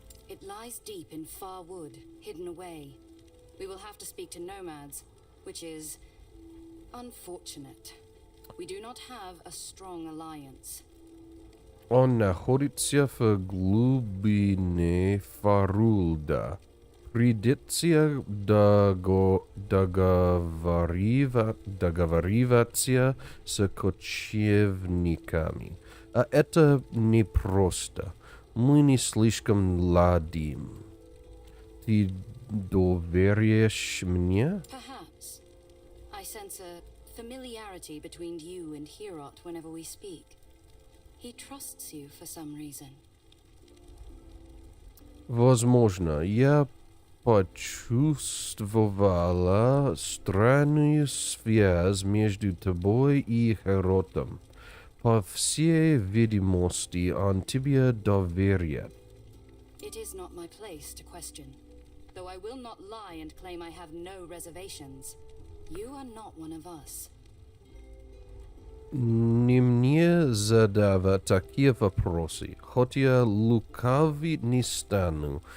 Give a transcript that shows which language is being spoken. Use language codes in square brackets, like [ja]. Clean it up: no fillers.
[en] It lies deep in far wood, hidden away. We will have to speak to nomads, which is unfortunate. We do not have a strong alliance. [ru] Он находится в глубине Фарулда. Придется договариваться с кочевниками. А это непросто. Мы не слишком ладим. Ты доверяешь мне? [en] Perhaps. I sense a familiarity between you and Herot whenever we speak. He trusts you for some reason. [ru] Возможно, я почувствовала странную связь между тобой и Херотом. По всей видимости, он тебе доверяет. [en] It is not my place to question, though I will not lie and claim I have no reservations. You are not one of us. [ru] Не мне задавать такие вопросы, хотя лукавить не стану.